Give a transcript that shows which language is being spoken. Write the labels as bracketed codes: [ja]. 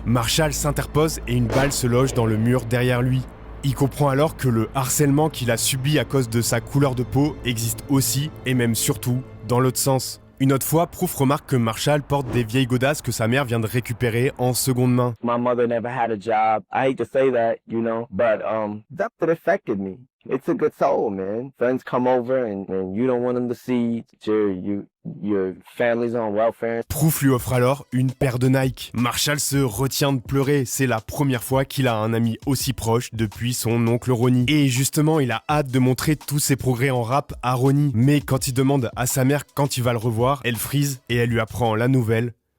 [fr] Marshall s'interpose et une balle se loge dans le mur derrière lui. Il comprend alors que le harcèlement qu'il a subi à cause de sa couleur de peau existe aussi, et même surtout, dans l'autre sens. Une autre fois, Proof remarque que Marshall porte des vieilles godasses que sa mère vient de récupérer en seconde main. [en] My mother never had a job. I hate to say that, you know, but that's what affected me. It's a good soul, man. Friends come over and you don't want them to see your family's on welfare. [fr] Proof lui offre alors une paire de Nike. Marshall se retient de pleurer. C'est la première fois qu'il a un ami aussi proche depuis son oncle Ronnie. Et justement, il a hâte de montrer tous ses progrès en rap à Ronnie. Mais quand il demande à sa mère quand il va le revoir, elle freeze et elle lui apprend la nouvelle.